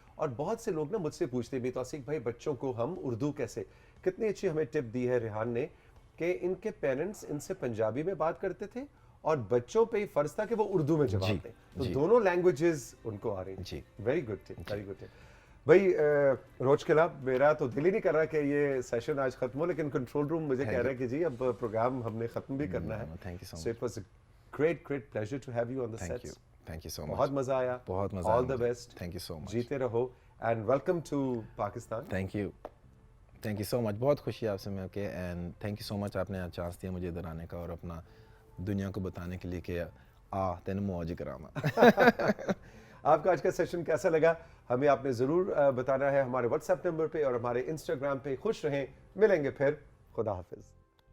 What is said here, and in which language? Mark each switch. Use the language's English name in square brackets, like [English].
[Urdu] اور بہت سے لوگ نا مجھ سے پوچھتے بھی، توثیق بھائی بچوں کو ہم اردو کیسے، کتنی اچھی ہمیں ٹپ دی ہے ریحان نے کہ ان کے پیرنٹس ان سے پنجابی میں بات کرتے تھے اور بچوں پہ ہی فرض تھا کہ وہ اردو میں جواب دیں. تو دونوں لینگویجز ان کو آ رہی ہیں. ویری گڈ ٹپ، ویری گڈ ٹپ. بھائی روج قلعہ، میرا تو دل ہی نہیں کر رہا کہ یہ سیشن آج ختم ہو، لیکن کنٹرول روم مجھے کہہ رہا ہے کہ جی اب پروگرام ہم نے ختم بھی کرنا ہے. [English] So it was a great pleasure to have you on the sets. Thank you so much. [Urdu] بہت مزہ آیا. بہت مزہ. [English] All the best. Thank you so much. [Urdu] جیتے رہو [English] and welcome to Pakistan. Thank you so much. [Urdu] بہت خوشی آپ سے مل کے، [English] and thank you so much [Urdu] آپ نے چانس دیا مجھے ادھر آنے کا اور اپنا دنیا کو بتانے کے لیے کہ تین موج کراما. آپ کا آج کا سیشن کیسا لگا ہمیں آپ نے ضرور بتانا ہے ہمارے واٹس ایپ نمبر پہ اور ہمارے انسٹاگرام پہ. خوش رہیں، ملیں گے پھر. خدا حافظ.